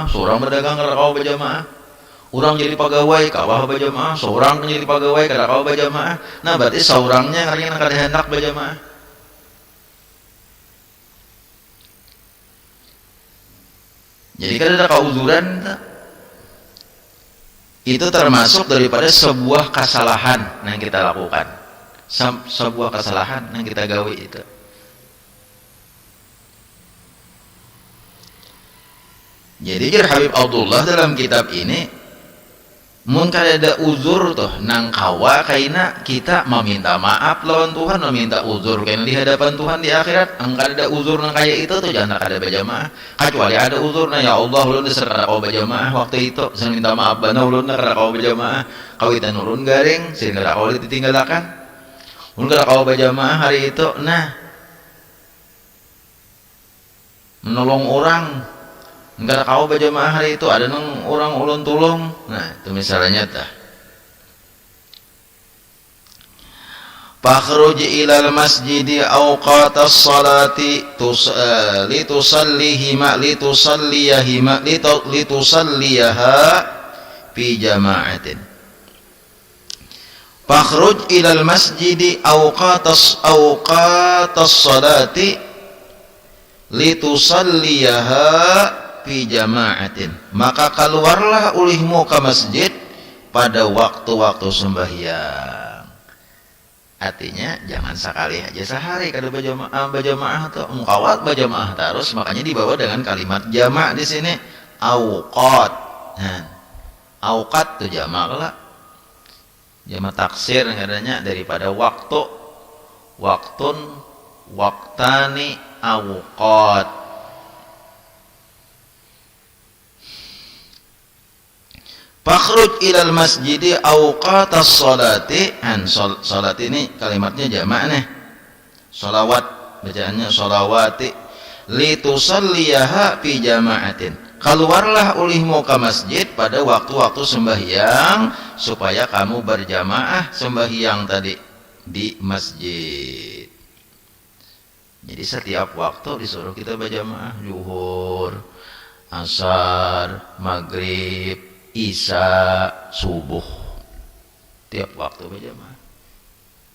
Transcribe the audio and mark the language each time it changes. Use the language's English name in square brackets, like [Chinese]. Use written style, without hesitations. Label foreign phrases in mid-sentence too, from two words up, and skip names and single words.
[Banjar] Seorang berdagang kada kawah berjamaah. Orang jadi pegawai kawah berjamaah. Seorang jadi pegawai kada kawah berjamaah. Nah, berarti seorangnya karena kada hendak berjamaah. Jadi kada ada kauzuran tak? Itu termasuk daripada sebuah kesalahan yang kita lakukan. Sebuah kesalahan yang kita gawe itu. Jadi Habib Abdullah dalam kitab ini mun kada ada uzur tuh nang kawa kaina kita meminta maaf lawan Tuhan, meminta uzur kaina di hadapan Tuhan di akhirat. Angka ada uzur nang kaya itu tuh jangan kada berjamaah. Kecuali ada uzur na [Arabic] يا الله [Banjar] ulun desar kada kau berjamaah waktu itu. Saya minta maaf bana ulun kada kau berjamaah. Kawitan ulun garing, sehingga kada kau ditinggalkan. Ulun kada kau berjamaah hari itu. Nah, menolong orang enggak kau berjamaah hari itu ada nang orang ulun tulung. Nah, itu misalnya tah. [Arabic] فاخرج إلى المسجد أوقات الصلاة لتصليها في جماعة. فاخرج إلى المسجد أوقات الصلاة لتصليها في جماعة. [Banjar] Maka keluarlah ulihmu ke masjid pada waktu-waktu sembahyang. Artinya jangan sekali aja sehari kada berjamaah tuh mengkawat berjamaah terus, makanya dibawa dengan kalimat jama' di sini auqat. Nah, auqat tuh jama' lah. [Arabic] جمع تكسير [Banjar] katanya daripada waktu. [Arabic] وقت، وقتان، أوقات. فاخرج إلى المسجد أوقات الصلاة. [Banjar] Salat ini kalimatnya jamak nih. Salawat bacaannya salawati. [Arabic] لتصليها في جماعة. [Banjar] Keluarlah ulihmu ke masjid pada waktu-waktu sembahyang supaya kamu berjamaah sembahyang tadi di masjid. Jadi setiap waktu disuruh kita berjamaah, zuhur, asar, maghrib, isya, subuh, tiap waktu berjamaah.